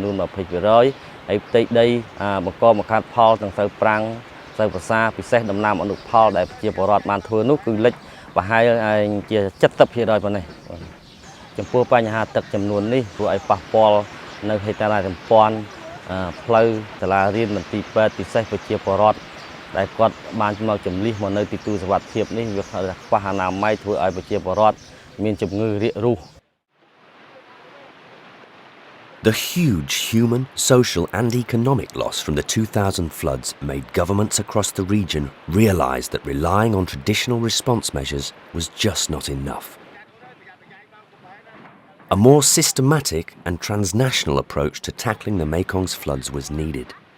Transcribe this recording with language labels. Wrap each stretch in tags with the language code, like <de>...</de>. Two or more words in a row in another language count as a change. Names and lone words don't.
<km>នួន 20% ហើយផ្ទៃដីបង្កមកខាត់ផលទាំងស្រូវប្រាំងស្រូវប្រាសាពិសេសដំណាំអនុផលដែលប្រជាពលរដ្ឋបានធ្វើនោះគឺលិចប្រហែលជា 70% ប៉ុណ្ណេះចំពោះបញ្ហាទឹកចំនួននេះធ្វើឲ្យប៉ះពាល់នៅហេដ្ឋារចនាសម្ព័ន្ធផ្លូវសាលារៀនមន្ទីរពេទ្យពិសេសប្រជាពលរដ្ឋដែលគាត់បានមកចំនួនមកនៅទីទួលសុវត្ថិភាពនេះវាខ្វះអនាម័យធ្វើឲ្យប្រជាពលរដ្ឋមានជំងឺរាករូស</km> <en>The huge human, social and economic loss from the 2000 floods made governments across the region realise that relying on traditional response measures was just not enough. A more systematic and transnational approach to tackling the Mekong's floods was needed.</en>